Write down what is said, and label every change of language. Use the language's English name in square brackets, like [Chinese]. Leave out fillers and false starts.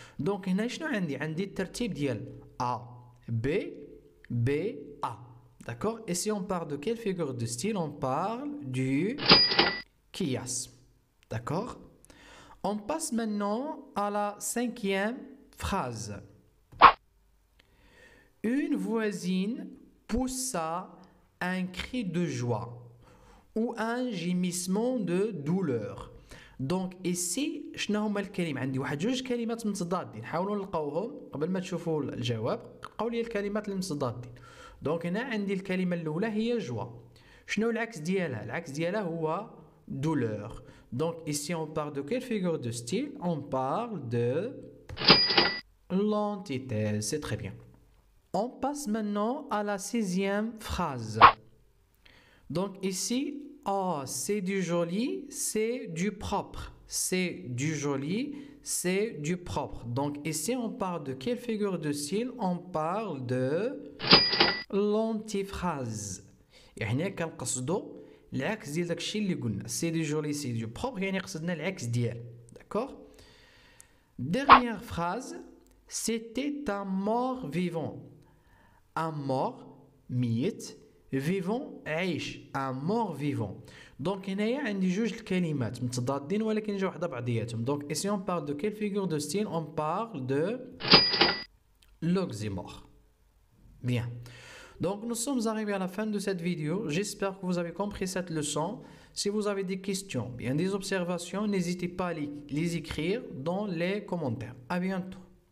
[Arabic] دونك هنا شنو عندي الترتيب ديال A B B A d'accord. [French] Et si on parle de quelle figure de style? On parle du chiasme d'accord. On passe maintenant à la cinquième phrase. Une voisine poussa un cri de joie ou un gémissement de douleur. [Arabic] دونك ici شنو هما الكلمات؟ عندي واحد جوج كلمات متضادين، حاولوا نلقاوهم قبل ما تشوفوا الجواب. لقاو لي الكلمات المتضادين. دونك هنا عندي الكلمة الأولى هي جوا. شنو العكس ديالها؟ العكس ديالها هو douleur. [French] Donc ici on parle de quelle figure de style? On parle de l'antithèse. C'est très bien. On passe maintenant à la 6e phrase. Donc ici, oh, c'est du joli, c'est du propre. C'est du joli, c'est du propre. Donc ici, on parle de quelle figure de style? On parle de l'antiphrase. [Arabic] يعني كنقصدو العكس ديال داكشي اللي قلنا. [French] C'est du joli, c'est du propre. [Arabic] يعني قصدنا العكس ديال. [French] D'accord? Dernière phrase. C'était un mort vivant. Un mort ميت. Vivant عيش. Un mort vivant. [Arabic] Donc هنايا عندي جوج الكلمات متضادين ولكن جا وحده بعضياتهم. [French] Donc ici on parle de quelle figure de style? On parle de l'oxymore. Bien. Donc nous sommes arrivés à la fin de cette vidéo. J'espère que vous avez compris cette leçon. Si vous avez des questions, bien des observations, n'hésitez pas à les écrire dans les commentaires. À bientôt.